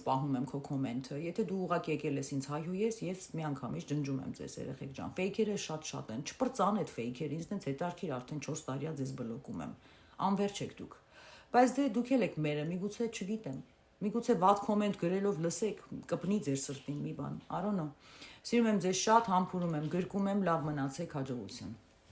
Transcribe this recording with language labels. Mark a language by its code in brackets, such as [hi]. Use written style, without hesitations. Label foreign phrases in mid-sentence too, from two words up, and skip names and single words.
[hy] պահում եմ քո կոմենտը, եթե դու ուղղակի եկել ես ինձ հայհոյես, ես միանգամից ջնջում եմ ձեզ երեխեք ջան։ Ֆեյքերը շատ են, չպրծան այդ ֆեյքերը, ինձ դենց հետարքիր արդեն 4 տարիա ձեզ բլոկում եմ։ Անverջ եք դուք։ Բայց դե դուք էլ եք մերը, միգուցե չգիտեմ։ Միգուցե վատ կոմենտ գրելով լսեք, կպնի ձեր սրտին մի բան, [en] I don't know։ [hy] Սիրում եմ ձեզ շատ, համբուրում եմ, գրկում եմ, լավ մնացեք, հաջողություն։